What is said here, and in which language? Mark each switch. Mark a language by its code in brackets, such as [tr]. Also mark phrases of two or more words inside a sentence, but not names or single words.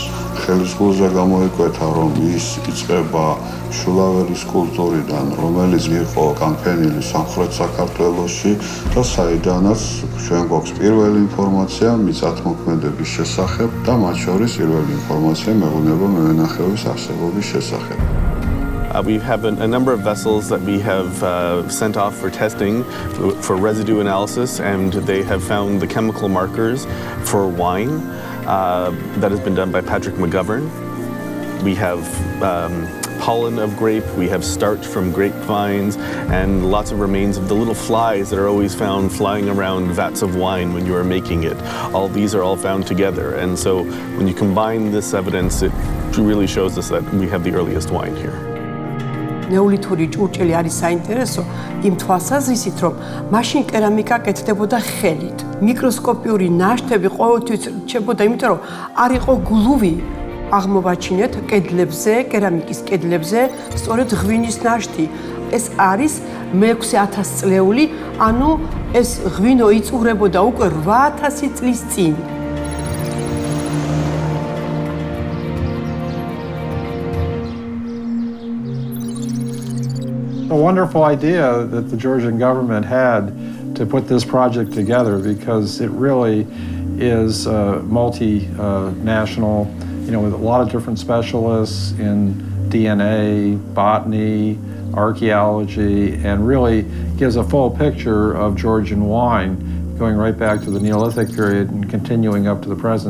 [ka] ხელისგულზე გამოიკვეთა, რომ ის იწყება შულაველის კულტურიდან, რომელიც იყო განფენილი სამხრეთ საქართველოში და საიდანაც ჩვენ გვაქვს პირველი ინფორმაცია მიწათმოქმედების შესახებ და მათ შორის პირველი ინფორმაცია მეღვინეობა მევენახეობის არსებობის შესახებ. [en] We have a number of vessels that we have sent off for testing for residue analysis, and they have found the chemical markers for wine. That has been done by Patrick McGovern. We have pollen of grape, we have starch from grapevines, and lots of remains of the little flies that are always found flying around vats of wine when you are making it. All these are all found together, and so when you combine this evidence, it really shows us that we have the earliest wine here. [ka] ნეოლითური ჭურჭელი არის საინტერესო იმ თვალსაზრისით, რომ მაშინ კერამიკა კეთდებოდა ხელით. მიკროსკოპიური ნაშთები ყოველთვის რჩებოდა, იმიტომ რომ არ იყო გლუვი აღმოვაჩინეთ კედლებზე, კერამიკის კედლებზე, სწორედ ღვინის ნაშთი. ეს არის მე-6000 წლეული, ანუ ეს ღვინო იწურებოდა უკვე 8000 წლის წინ. [en] A wonderful idea that the Georgian government had to put this project together, because it really is multinational, with a lot of different specialists in DNA, botany, archaeology, and really gives a full picture of Georgian wine going right back to the Neolithic period and continuing up to the present.